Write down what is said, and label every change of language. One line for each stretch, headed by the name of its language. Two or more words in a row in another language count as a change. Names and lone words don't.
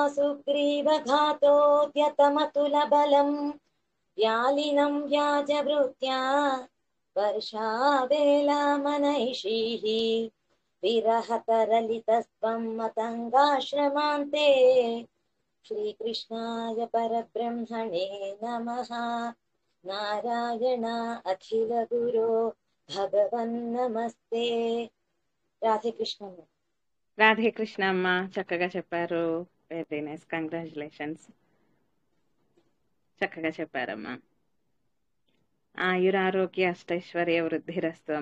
Sanskrit: सुग्रीवघातोद्यतमतुलबलम् व्यालिनं व्याजवृत्त्या वर्षावेलामनैषीः विरहतरलितस्त्वं मतङ्गाश्रमान्ते श्रीकृष्णाय परब्रह्मणे नमः नारायण अखिलगुरो భగవన్నమస్తే.
Telugu: రాధే కృష్ణ. రాధే కృష్ణ అమ్మ, చక్కగా చెప్పారు.
English: very nice, congratulations.
Telugu: చక్కగా చెప్పారమ్మా.
Sanskrit: ఆయురారోగ్య అష్టైశ్వర్య వృద్ధిరస్తు అమ్మ.